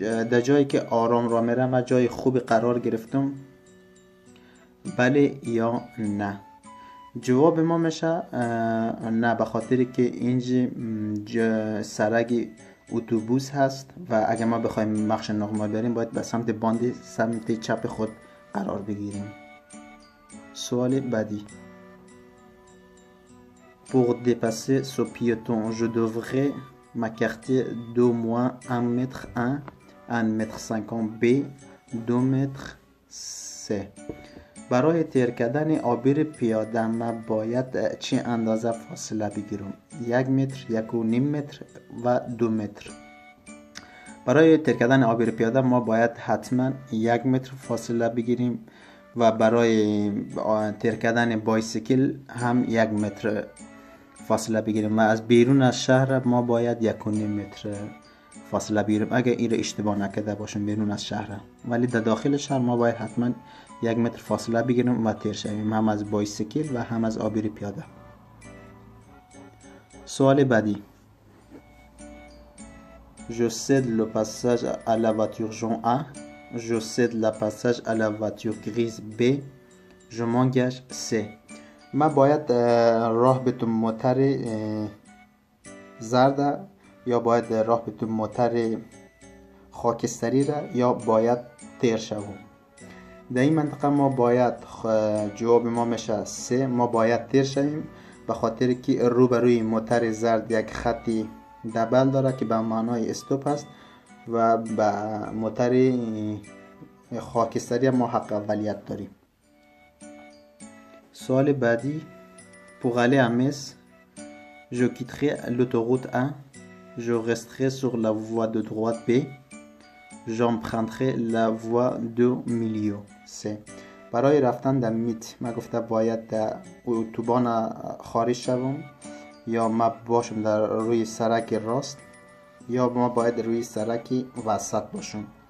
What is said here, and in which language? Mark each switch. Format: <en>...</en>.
<fa>در جایی که آرام را میرم و جای خوبی قرار گرفتم، بله یا نه. جواب ما میشه نه، به خاطر که اینجا سرک اتوبوس هست و اگر ما بخوایم مارش نورمال بریم باید به سمت باند سمت چپ خود قرار بگیریم. سوال بعدی.</fa> <fr>Pour dépasser ce piéton, je devrais m'écarter d'au moins 1 mètre 1, 1 mètre 50 B, 2 mètres C.</fr> <fa>برای تیر کردن عابر پیاده ما باید چه اندازه فاصله بگیرم؟ 1 متر، 1.5 متر و 2 متر. برای تیر کردن عابر پیاده ما باید حتما 1 متر فاصله بگیریم و برای تیر کردن بایسیکل هم 1 متر فاصله بگیریم و از بیرون از شهر ما باید 1.5 متر فاصله بگیریم اگر این رو اشتباه نکرده باشم بیرون از شهر، ولی در داخل شهر ما باید حتما 1 متر فاصله بگیریم و تیر شویم، هم از بایسیکل و هم از عابر پیاده. سوال بعدی.</fa> <fr>Je cède le passage à la voiture jaune A. Je cède le passage à la voiture grise B. Je m'engage C.</fr> <fa>ما باید راه بتون موتر زرد یا باید راه بتون موتر خاکستری را یا باید تیر شوم. در این منطقه ما باید جواب ما میشه C. ما باید تیر شویم به خاطر که روبروی موتر زرد یک خطی دبل داره که به معنای استوپ است و به موتر خاکستری ما حق اولیت داریم. سوال بعدی.</fa> <fr>Pour aller à Metz, je quitterai l'autoroute A. Je resterai sur la voie de droite B. J'emprunterai la voie de milieu C.</fr> <fa>برای رفتن در میت ما گفته باید در اتوبان خارج شوم یا ما باشم در روی سرک راست یا ما باید روی سرک وسط باشم.</fa>